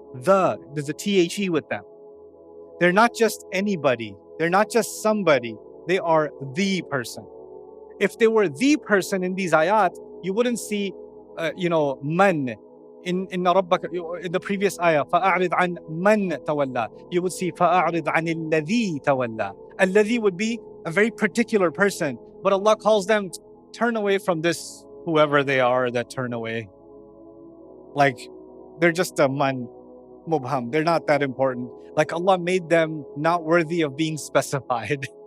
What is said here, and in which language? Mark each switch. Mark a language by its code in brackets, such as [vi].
[en] There's a THE with them. They're not just anybody. They're not just somebody. They are the person. If they were the person in these ayat, you wouldn't see, man in the previous ayah. [ar] فَأَعْرِضْ عَنْ مَنْ تَوَلَّى. [en] You would see [ar] فَأَعْرِضْ عَنِ الَّذِي تَوَلَّى. [en] Alladhi would be a very particular person, but Allah calls them, turn away from this, whoever they are that turn away. Like, they're just a man. mubham. They're not that important. Like Allah made them not worthy of being specified.